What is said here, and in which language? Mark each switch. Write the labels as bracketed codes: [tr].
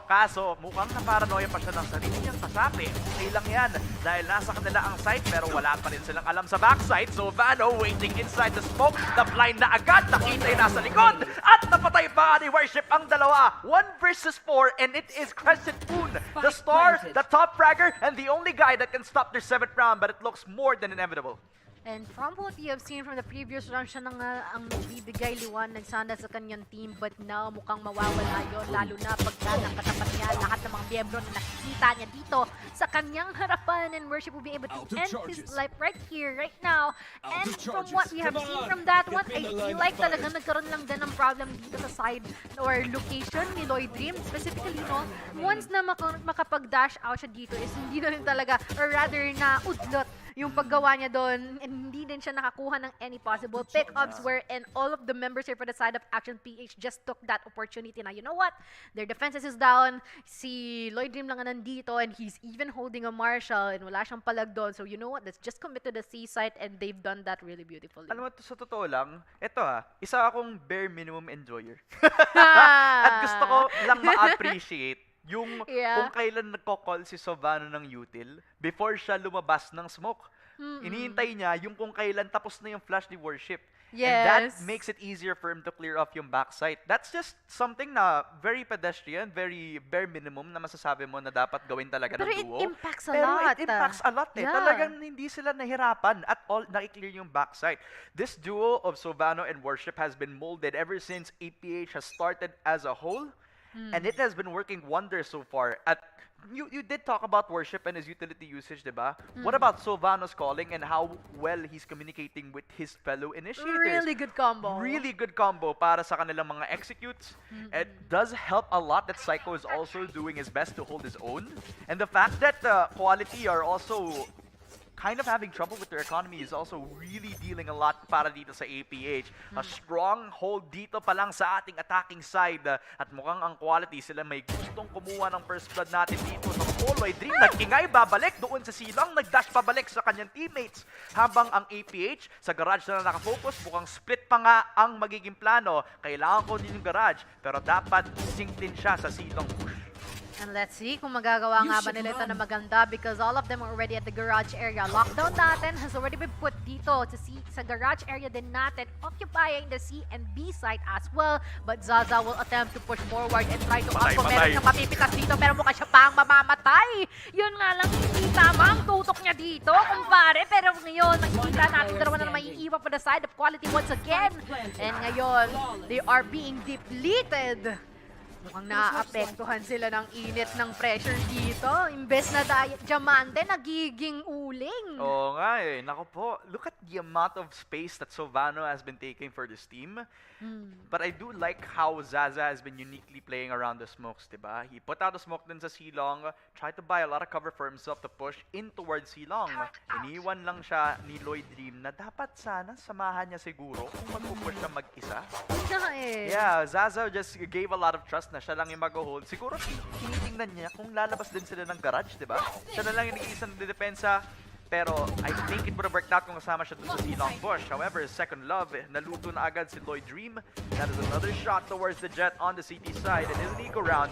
[tl] Kaso mukhang naparanoia pa siya ng sarili niyang kasapi. Okay lang yan dahil nasa kanila ang site pero wala pa rin silang alam sa backside. Sovano [en] waiting inside the smoke. The blind [tl] na agad. Nakita yung nasa likod. At napatay pa ni Worship ang dalawa. [en] 1 versus 4 and it is Crescent Moon. The star, the top fragger, and the only guy that can stop their 7th round, but it looks more than inevitable. And from what we have seen from the previous round, [tl] siya na nga ang nagbibigay liwanag sana sa kanyang team. But now, mukhang mawawala yun. Lalo na pagka nakatapat niya lahat ng mga miyembro na nakikita niya dito sa kanyang harapan. [en] And Worship will be able to end his life right here, right now. And from what we have seen from that one, I feel like [tl] talagang nagkaroon lang din ng problem dito sa side or location ni [en] Lloyd Dream. [tl] Specifically, no, once na makapag-dash out siya dito is hindi na rin talaga, or rather na udlot yung paggawa niya doon and hindi din siya nakakuha ng [en] any possible pick-ups wherein all of the members here for the side of Action PH just took that opportunity na, you know what? Their defenses is down. [tl] Si Lloyd Dream lang nandito [en] and he's even holding a Marshall and [tl] wala siyang palag doon. [en] So, you know what? Let's just commit to the C site and they've done that really beautifully. [tl] Alam mo, sa totoo lang, eto isa akong bare minimum enjoyer. At gusto ko lang ma-appreciate yung kung kailan nagko-call si Sovano ng util before siya lumabas ng smoke. Inihintay niya yung kung kailan tapos na yung flash ni Worship. [en] Yes. And that makes it easier for him to clear off yung backside. That's just something na very pedestrian, very bare minimum [tl] na masasabi mo na dapat gawin talaga ng duo. [en] Pero it impacts a [tl] Pero [en] lot. it impacts a lot eh. Yeah. [tl] Talagang hindi sila nahirapan at all nakiklear yung backside. [en] This duo of Sovano and Worship has been molded ever since APH has started as a whole. And it has been working wonders so far. At you did talk about Worship and his utility usage, diba? What about Sovano's calling and how well he's communicating with his fellow initiators? Really good combo. Really good combo [tl] para sa kanilang mga executes. [en] It does help a lot that Psycho is also doing his best to hold his own. And the fact that Quality are also kind of having trouble with their economy is also really dealing a lot [tl] para dito sa APH. [en] A strong hold [tl] dito pa lang sa ating [en] attacking side. [tl] At mukhang ang Quality sila may gustong kumuha ng first blood natin dito. Sa Poloy Dream, nag-ingay, babalik doon sa silang, nag-dash pabalik sa kanyang teammates. Habang ang APH sa garage na nakafocus, mukhang split pa nga ang magiging plano. Kailangan ko din yung garage, pero dapat sync din siya sa silang push. [en] And let's see [tl] kung magagawa nga ba nila ito na maganda [en] because all of them are already at the garage area. Lockdown natin has already been put dito sa garage area din natin, occupying the C and B site as well. But Zaza will attempt to push forward and try to up. [tl] Meron siyang mapipitas dito pero mukha siya pang mamamatay. Yun nga lang, hindi tama ang tutok niya dito, kumpare. Pero ngayon, nakikita natin dalawa na maiiwan for the side of Quality once again. [en] And ngayon, they are being depleted. [tl] Mukhang naaapektuhan sila ng init ng pressure dito. Imbes na diamante, nagiging uling. Oo nga eh. [en] Naku po, look at the amount of space that Sovano has been taking for this team. But I do like how Zaza has been uniquely playing around the smokes, diba? He put out a smoke din sa Silong, tried to buy a lot of cover for himself to push in towards Silong. [tl] Iniwan lang siya ni Lloyd Dream na dapat sana samahan niya siguro kung mag-push siya mag-isa. [en] Yeah, Zaza just gave a lot of trust [tl] na siya lang yung mag-hold. Siguro tinitingnan niya kung lalabas din sila ng garage, diba? Siya na lang yung nag-iisang depensa. Pero [en] I think it would have worked out [tl] kung kasama siya dun sa Silong Bush. [en] However, second love, [tl] naluto na agad si Lloyd Dream. [en] That is another shot towards the Jet on the CT side. It is an eco round.